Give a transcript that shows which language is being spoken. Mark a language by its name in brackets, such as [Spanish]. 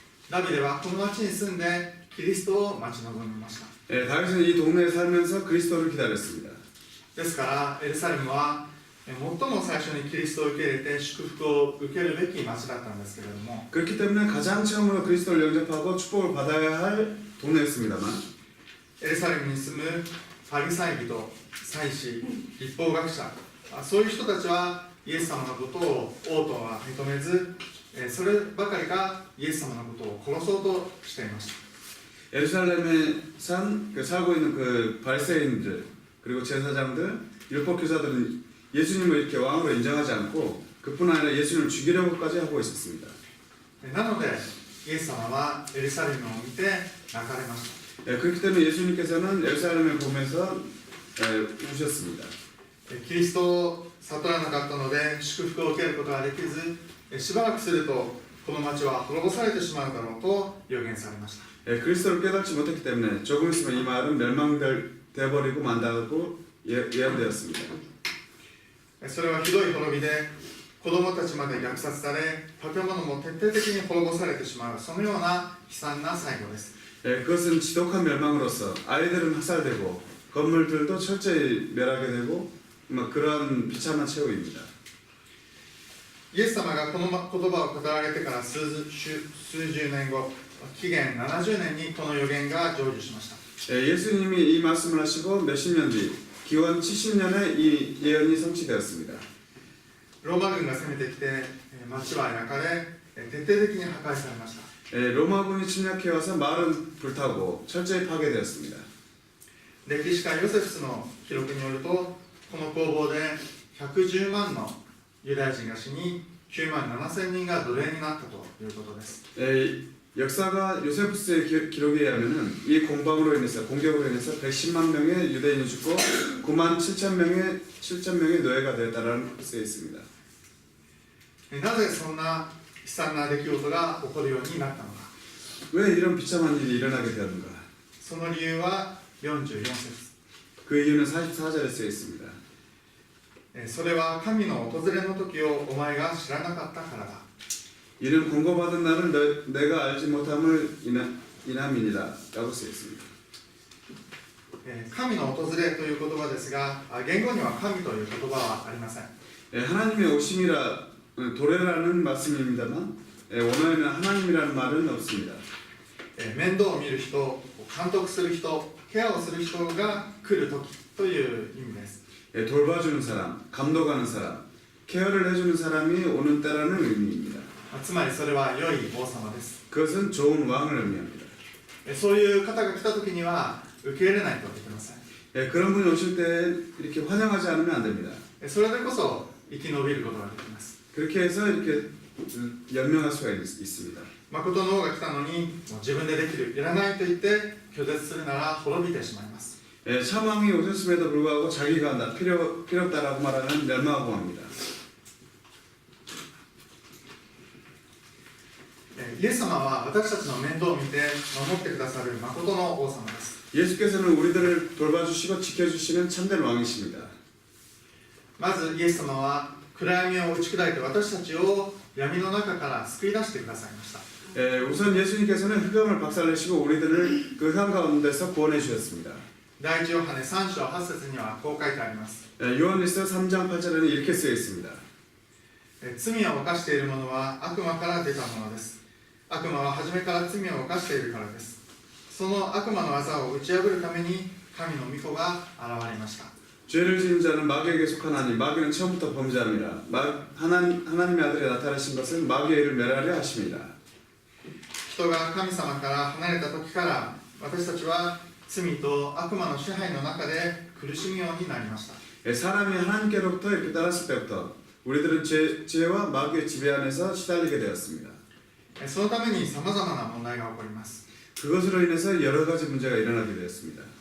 [Japanese] ダビデはこの町に住んでキリストを待ち望みました。 [Korean] 다윗은 이 동네에 살면서 그리스도를 기다렸습니다. [Japanese] ですからエルサレムは最も最初にキリストを受け入れて祝福を受けるべき町だったんですけれども、 [Korean] 그렇기 때문에 가장 처음으로 그리스도를 영접하고 축복을 받아야 할 동네였습니다만 [Japanese] エルサレムに住むパリサイ人、祭司、立法学者、そういう人たちはイエス様のことを王とは認めず、そればかりかイエス様のことを殺そうとしていました。 [Korean] 예루살렘에 살고 있는 그 바리새인들 그리고 제사장들, 율법 교사들은 예수님을 이렇게 왕으로 인정하지 않고 그뿐 아니라 예수님을 죽이려고까지 하고 있었습니다. [Japanese] なのでイエス様はエルサレムを見て泣かれました。 [Korean] 그렇기 때문에 예수님께서는 예루살렘을 보면서 우셨습니다. [Japanese] キリストを悟らなかったので祝福を受けることができず、しばらくするとこの町は滅ぼされてしまうだろうと予言されました。 [Korean] 그리스도를 깨닫지 못했기 때문에 조금 있으면 이 마을은 멸망되어버리고 만다고 예언되었습니다. [Japanese] それはひどい滅びで子供たちまで虐殺され建物も徹底的に滅ぼされてしまう、そのような悲惨な最後です。 [Korean] 그것은 지독한 멸망으로서 아이들은 학살되고 건물들도 철저히 멸하게 되고 그런 비참한 최후입니다. [Japanese] イエス様がこの言葉を語られてから数十年後、紀元70年にこの予言が成就しました。 [Korean] 예수님이 이 말씀을 하시고 몇십 년 뒤 기원 70년에 이 예언이 성취되었습니다. [Japanese] ローマ軍が攻めてきて町は焼かれ徹底的に破壊されました。 [Korean] 로마군이 침략해와서 마을은 불타고 철저히 파괴되었습니다. [Japanese] 歴史家ヨセフスの記録によると、この攻防で110万のユダヤ人が死に9万7000人が奴隷になったということです。 [Korean] 역사가 요세푸스의 기록에 의하면 이 공격으로 인해서 110만 명의 유대인이 죽고 9만 7천 명의 노예가 되었다는 쓰여 있습니다. [Japanese] なぜそんな悲惨な出来事が起こるようになったのか。 [Korean] 왜 이런 비참한 일이 일어나게 되었는가? [Japanese] その理由は44節。 [Korean] 그 이유는 44절에 쓰여 있습니다. [Japanese] それは神の訪れの時をお前が知らなかったからだ。 [Korean] 이는 권고받은 날을 내가 알지 못함을 인함이니라 라고 쓰여 있습니다. [Japanese] 神の訪れという言葉ですが、言語には神という言葉はありません。 [Korean] 하나님의 오심이라 도래라는 말씀입니다만 원어에는 하나님이라는 말은 없습니다. [Japanese] 面倒を見る人、監督する人、ケアをする人が来る時という意味です。 [Korean] 돌봐주는 사람, 감독하는 사람, 케어를 해주는 사람이 오는 때라는 의미입니다. [Japanese] つまりそれは良い王様です。 [Korean] 그것은 좋은 왕을 의미합니다. [Japanese] そういう方が来た時には受け入れないといけません。 [Korean] 그런 분이 오실 때 이렇게 환영하지 않으면 안 됩니다. [Japanese] それでこそ生き延びることができます。 [Korean] 그렇게 해서 이렇게 연명할 수가 있습니다. [Japanese] 誠の王が来たのにもう自分でできる、やらないと言って拒絶するなら滅びてしまいます。 [Korean] 참왕이 오셨음에도 불구하고 자기가 필요 없다라고 말하는 멸망하고 합니다. [Japanese] イエス様は私たちの面倒を見て守ってくださる誠の王様です。 [Korean] 예수께서는 우리들을 돌봐주시고 지켜주시는 참된 왕이십니다. [Japanese] まずイエス様は暗闇を打ち砕いて私たちを闇の中から救い出してくださいました。 [Korean] 우선 예수님께서는 흑암을 박살내시고 우리들을 그 흑암 가운데서 구원해 주셨습니다. [Japanese] 第一ヨハネ3章8節にはこう書いてあります。 [Korean] 요한일서 3장 8절에는 이렇게 쓰여 있습니다. [Japanese] 罪を犯している者は悪魔から出たものです。悪魔は初めから罪を犯しているからです。その悪魔の技を打ち破るために神の御子が現れました。 [Korean] 죄를 지은 자는 마귀에게 속하나니 마귀는 처음부터 범죄함이라. 하나님의 아들이 나타나신 것은 마귀의 일을 멸하려 하심이다. [Japanese] 人が神様から離れた時から私たちは罪と悪魔の支配の中で苦しむようになりました。 [Korean] 사람이 하나님께로부터 이렇게 떠났을 때부터 우리들은 죄와 마귀의 지배 안에서 시달리게 되었습니다. [Japanese] そのためにさまざまな問題が起こります。 [Korean] 그것으로 인해서 여러 가지 문제가 일어나게 되었습니다.